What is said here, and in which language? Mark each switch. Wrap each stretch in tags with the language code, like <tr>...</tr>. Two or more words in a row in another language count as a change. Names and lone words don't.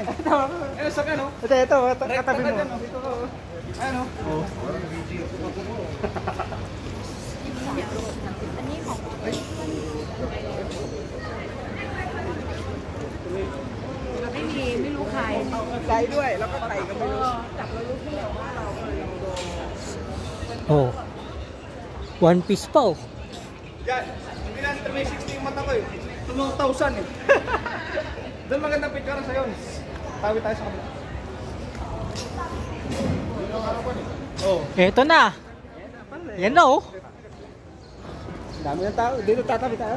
<tl>Ayun, sa kano? Ito, Direkta katabi ka mo. dyan. Dito ka. Ayun o. Tay</tl> <th>ด้วยแล้วก็ไต่กันไปเลย</th> <tl>Oh. One piece pa oh. Yan. Hindi na 360 yung mata ko eh. 2,000 eh. Doon magandang picture sa yun. Tawid tayo sa kabila. Oh. Eto na. Yan na oh. Dami ng tao. Dito tatabi tayo.</tl>